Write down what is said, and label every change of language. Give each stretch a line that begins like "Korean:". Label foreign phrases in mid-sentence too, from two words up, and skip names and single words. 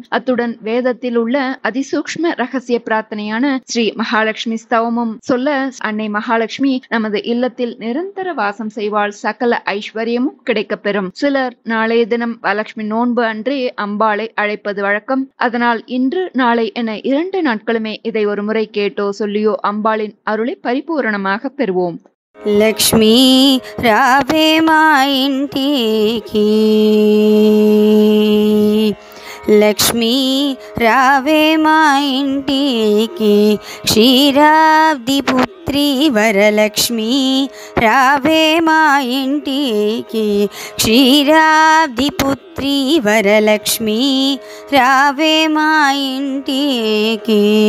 Tamil: அத்துடன் வேதத்தில் உள்ள அதிசூக்ஷ்ம ரகசிய பிரார்த்தனையான ஸ்ரீ மகாலட்சுமி ஸ்தவமும் சொல்ல அன்னை மகாலட்சுமி நமது இல்லத்தில் நிரந்தர வாசம் செய்வாள், சகல ஐஸ்வர்யமும் கிடைக்கப்பெறும். சிலர் நாளைய தினம் வரலட்சுமி நோன்பு அன்றே அம்பாளை அழைப்பது வழக்கம். அதனால் இன்று நாளை என 2 நாட்களுமே இதை ஒரு முறை கேட்டோ சொல்லியோ அம்பாளின் அருளை பரிபூரணமாக பெறுவோம்.
Telugu: లక్ష్మి రావే మా ఇంటికి, లక్ష్మీ రావే మా ఇంటికి, క్షీరాబ్ది పుత్రి వరలక్ష్మి రావే మా ఇంటికి, క్షీరాబ్ది పుత్రి వరలక్ష్మి రావే మా ఇంటికి.